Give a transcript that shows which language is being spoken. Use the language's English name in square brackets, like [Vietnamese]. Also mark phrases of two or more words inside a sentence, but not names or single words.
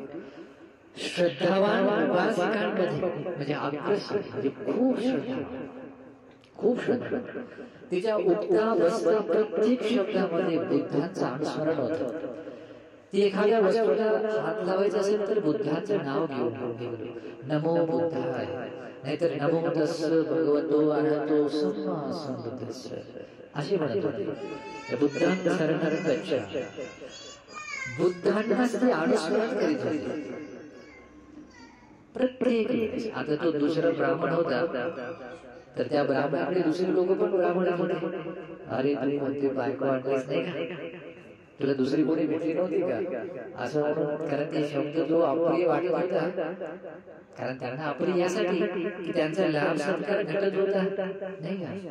[Marathi] श्रद्धावान उपासिकांमध्ये म्हणजे अग्रसर, म्हणजे खूप श्रद्धा. तिच्या उठता बसता प्रत्येक शब्दामध्ये बुद्धांचं अनुस्मरण होतं. ती एखाद्या वस्तूला हात लावायचा असेल तर बुद्धांचं नाव घेऊन [Pali] नमो बुद्धाय, [Marathi] नाहीतर [Pali] नमो तस्स भगवतो अरहतो सम्मा संबुद्धस्स [Marathi] असे म्हणत होते. बुद्धांना [Pali] शरणं गच्छ. [Marathi] बुद्धांनाच ते अनुस्मरण करीत होते प्रत्येक. आता तो दुसरा ब्राह्मण होता, तर त्या ब्राह्मणाकडे दुसरे लोक पण ब्राह्मण होते. अरे तू कोणती बायको आणलीस नाही का, तुला दुसरी कोणी भेटली नव्हती का, असं. कारण ते शब्द जो अप्रिय वाटत होता, कारण त्यांना अप्रिय यासाठी की त्यांचा लाभ सत्कार घटत होता नाही का.